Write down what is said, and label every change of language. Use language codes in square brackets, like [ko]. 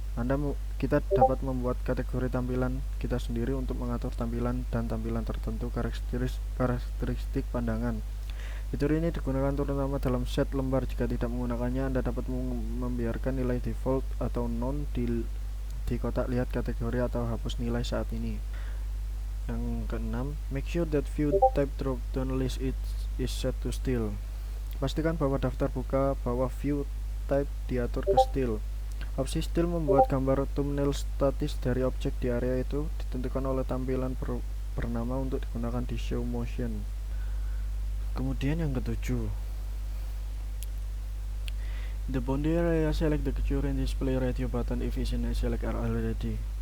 [id] Kita dapat membuat kategori tampilan kita sendiri untuk mengatur tampilan dan tampilan tertentu karakteristik pandangan. Fitur ini digunakan terutama dalam set lembar. Jika tidak menggunakannya, Anda dapat membiarkan nilai default atau non di kotak lihat kategori atau hapus nilai saat ini. Yang keenam, [en] make sure that view type drop down list is set to still. [id] Pastikan bahwa daftar buka bawah view type diatur ke still. Opsi still membuat gambar thumbnail statis dari objek di area itu ditentukan oleh tampilan bernama untuk digunakan di show motion. Kemudian yang ketujuh, [en] the boundary area, select the current display radio button if is in select are already.